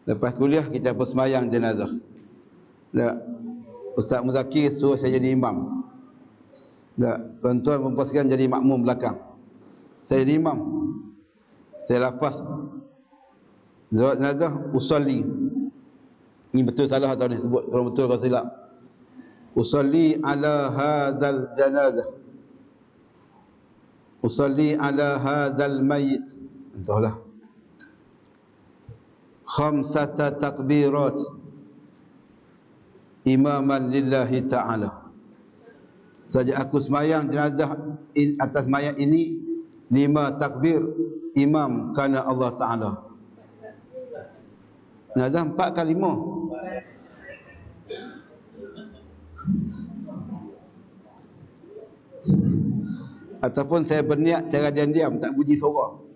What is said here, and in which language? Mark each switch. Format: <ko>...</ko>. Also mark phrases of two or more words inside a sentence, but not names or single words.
<ms>Lepas kuliah kita bersemayang jenazah. Ustaz Muzakir suruh saya jadi imam. Tuan-tuan dan puan jadi makmum belakang. Saya jadi imam. Saya lafaz solat jenazah usolli. Ini betul salah atau ni sebut kalau betul kalau silap.</ms> <ar>أصلي على هذه الجنازة. أصلي على هذا الميت.</ar> <ms>Entahlah.</ms> <ar>خمسة تكبيرات إماما لله تعالى.</ar> <ms>Saja aku semayang jenazah atas mayat ini 5 takbir imam kerana Allah Ta'ala. Jenazah 4 kali 5. Ataupun saya berniat cara diam-diam tak bunyi suara.</ms>